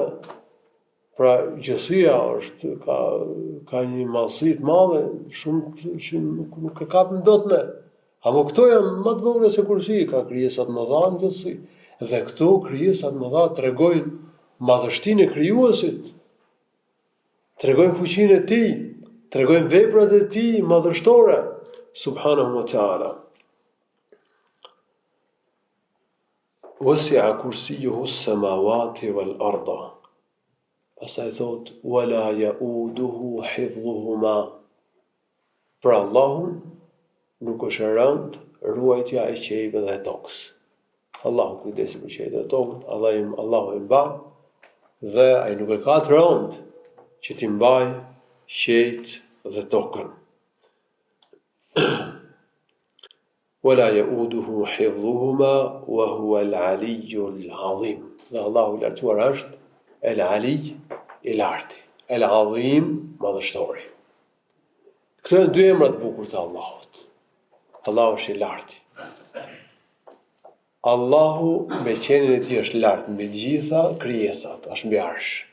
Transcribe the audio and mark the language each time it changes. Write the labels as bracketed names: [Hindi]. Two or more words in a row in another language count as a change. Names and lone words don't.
[Albanian] Pra gjësia ka një madhësi të madhe, shumë që nuk e kapim dot ne. Apo këto janë më të vogla se kursi, ka krijesat më dha në gjësi. Dhe këto krijesat më dha tregojnë madhështinë e krijuesit, tregojnë fuqinë e tij, tregojnë veprat e tij madhështore, [Arabic] سبحانه وتعالى. وسع كرسيه السماوات والأرض. [Albanian] Pastaj thot: [Arabic] "ولا يئوده حفظهما." [Albanian] Për Allahun nuk është e rëndë ruajtja e qiejve dhe tokës. Allahu kujdeset për qiejt dhe tokën, Allahu i mban, dhe ai nuk e ka të rëndë që t'i mbaj qiejt dhe tokën. [Arabic] ولا يئوده حفظهما وهو العلي العظيم. [Albanian] Dhe Allahu i lartësuar është el-'ali, i larti, el-'azim, madhështori. Këto janë dy emra të bukur të Allahut. Allahu është i larti. Allahu me qenien e tij është lart mbi gjitha krijesat, është mbi arsh.